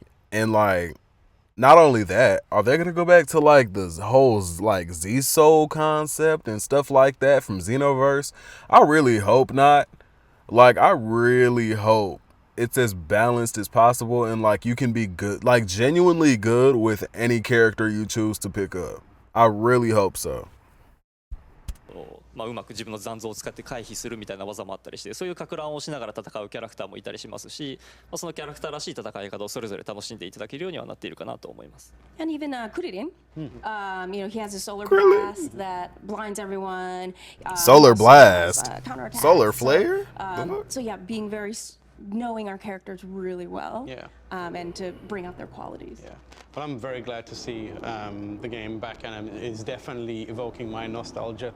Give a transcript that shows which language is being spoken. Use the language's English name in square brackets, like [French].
[English] And not only that, are they gonna go back to the whole Z-Soul concept and stuff like that from Xenoverse? I really hope not. I really hope it's as balanced as possible and you can be good, genuinely good with any character you choose to pick up. I really hope so. [Japanese] うまく自分の残像を使って回避するみたいな技もあったりして、そういうか乱をしながら戦うキャラクターもいたりしますし、そのキャラクターらしい戦い方をそれぞれ楽しんでいただけるようにはなっているかなと思います。 [English] And even Kuririn, he has a solar blast that blinds everyone. Solar blast, counterattacks. solar flare. So yeah, being knowing our characters really well. Yeah. And to bring out their qualities. Yeah, but I'm very glad to see the game back, and it's definitely evoking my nostalgia.